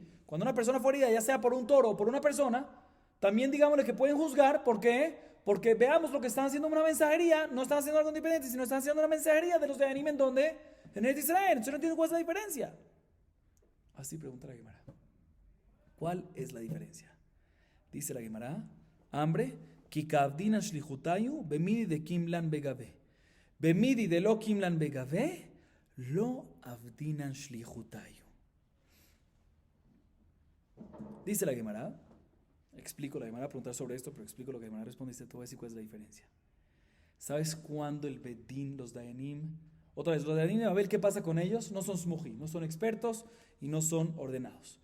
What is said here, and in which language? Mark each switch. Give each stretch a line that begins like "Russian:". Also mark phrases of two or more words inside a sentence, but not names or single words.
Spanish: Cuando una persona fue herida, ya sea por un toro o por una persona, también digámosle que pueden juzgar, ¿por qué? Porque veamos lo que están haciendo una mensajería, no están haciendo algo independiente, sino están haciendo una mensajería de los de Anim en donde, en Eretz Israel. Entonces no entiendo cuál es la diferencia. Así pregunta la Gemara. ¿Cuál es la diferencia? Dice la Gemara, hambre,
Aramaic: כי עבדינן שליחותייהו במידי דקיימא לן בגווה. במידי דלא קיימא לן בגווה לא עבדינן שליחותייהו.
Spanish: Dice la Gemara, explico la Gemara, a preguntar sobre esto, pero explico lo que la Gemara responde y te voy a decir cuál es la diferencia. ¿Sabes cuándo el Bedín, los Dayanim, otra vez, los Dayanim de Babel, qué pasa con ellos? No son smuji, no son expertos y no son ordenados.